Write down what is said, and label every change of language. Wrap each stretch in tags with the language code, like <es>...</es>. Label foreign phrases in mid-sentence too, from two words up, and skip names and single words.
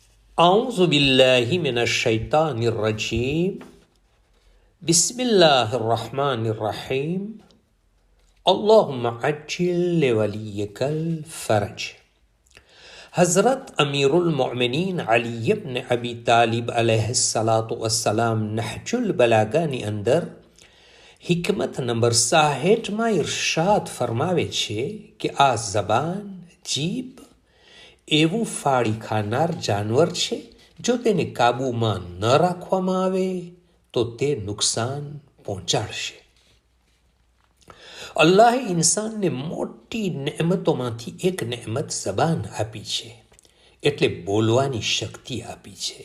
<ar>أعوذ بالله من الشيطان الرجيم بسم الله الرحمن الرحيم اللهم عجل لوليك الفرج.</ar> <gu>हज़रत अमीरुल मोमिनीन अली इब्न अबी तालिब</gu> <ar>عليه الصلاة والسلام</ar> <gu>नहजुल बलागाની અંદર हिकमत નંબર 66માં ઇરશાદ ફરમાવે છે કે આ જબાન જીભ એવું ફાળી ખાનાર જાનવર છે, જો તેને કાબૂમાં ન રાખવામાં આવે તો તે નુકસાન પહોંચાડશે. અલ્લાહે ઇન્સાનને મોટી નેમતોમાંથી એક નેમત જબાન આપી છે, એટલે બોલવાની શક્તિ આપી છે.</gu>